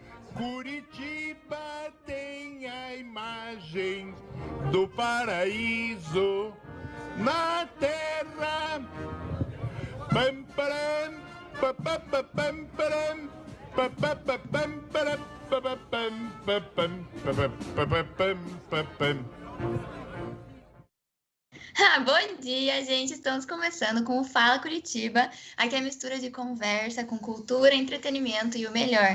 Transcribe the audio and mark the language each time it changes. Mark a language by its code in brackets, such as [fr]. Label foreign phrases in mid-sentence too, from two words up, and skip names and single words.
[pt] Curitiba tem a imagem do paraíso na terra. Pam, param, pa, pa, pa, pam, param, pa, pa, pa, pam, param, pa, pa, pam, pa, pam, pa, pa, pa, pa, pam, pa, pam. Bom dia, gente! Estamos começando com o Fala Curitiba. Aqui é a mistura de conversa com cultura, entretenimento e o melhor.